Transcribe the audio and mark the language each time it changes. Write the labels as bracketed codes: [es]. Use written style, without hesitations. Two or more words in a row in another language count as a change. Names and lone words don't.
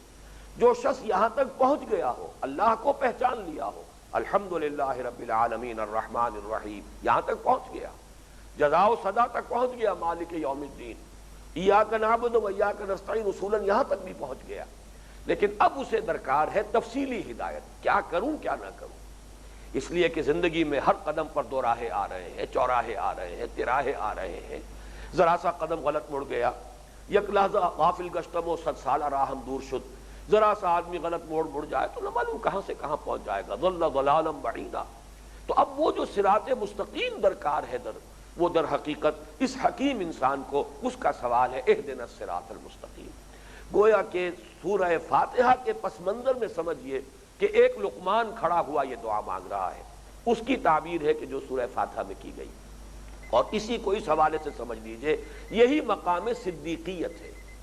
[ur] جو شخص یہاں تک پہنچ گیا ہو، اللہ کو پہچان لیا ہو، [ar] الحمدللہ رب العالمین الرحمن الرحیم، [ur] یہاں تک پہنچ گیا، جزا و سزا تک پہنچ گیا، [ar] مالک یوم الدین، ایاک نعبد و ایاک نستعین، [ur] اصولاً یہاں تک بھی پہنچ گیا۔ لیکن اب اسے درکار ہے تفصیلی ہدایت، کیا کروں کیا نہ کروں، اس لیے کہ زندگی میں ہر قدم پر دو راہیں آ رہے ہیں، چوراہے آ رہے ہیں، تراہے آ رہے ہیں، ذرا سا قدم غلط مڑ گیا، [fa] یک لحظہ غافل گشتم و 100 سالہ راہم دور شد، [ur] ذرا سا آدمی غلط موڑ مڑ جائے تو نہ معلوم کہاں سے کہاں پہنچ جائے گا، [ar] ضل ضلالا بعیدا۔ [ur] تو اب وہ جو صراط مستقیم درکار ہے وہ در حقیقت اس حکیم انسان کو اس کا سوال ہے، [ar] اہدنا الصراط المستقیم۔ [ur] گویا کہ سورہ فاتحہ کے پس منظر میں سمجھیے کہ ایک لقمان کھڑا ہوا یہ دعا مانگ رہا ہے، اس کی تعبیر ہے کہ جو سورہ فاتحہ میں کی گئی، اور اسی کو اس حوالے سے سمجھ لیجئے یہی مقام صدیقیت ہے۔